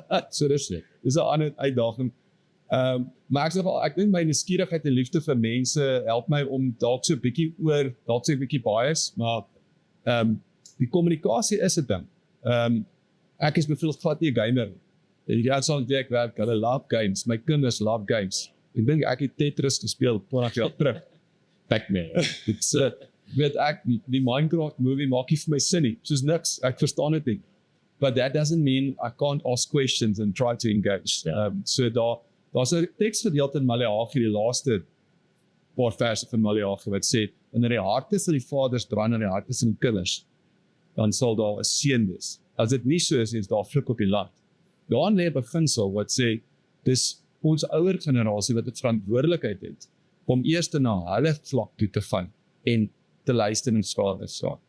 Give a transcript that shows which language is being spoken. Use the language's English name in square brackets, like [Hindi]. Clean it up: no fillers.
[Afrikaans] So dis 'n ander uitdaging. Maar ek dink my nuuskierigheid en liefde vir mense help my om dalk so 'n bietjie bias, maar die kommunikasie is 'n ding. Ek is byvoorbeeld glad nie 'n gamer nie. Die ouens wie ek werk, hulle love games. My kinders love games. Ek dink ek het Tetris gespeel 20 jaar terug. Pac-Man. Dit's weet ek die Minecraft movie maak nie vir my sin nie. Soos niks, ek verstaan dit nie. [English] But that doesn't mean I can't ask questions and try to engage. [Afrikaans] So daar's 'n teksgedeelte in Maleagi, die laaste paar verse van Maleagi wat sê, wanneer die harte van die vaders draai na die harte van die kinders, dan sal daar 'n seën wees. As dit nie so is daar vloek op die land. Daarin lê 'n beginsel wat sê, dis ons ouer generasie wat 'n verantwoordelikheid het om eers na hulle vlak toe te gaan en te luister en skade staan.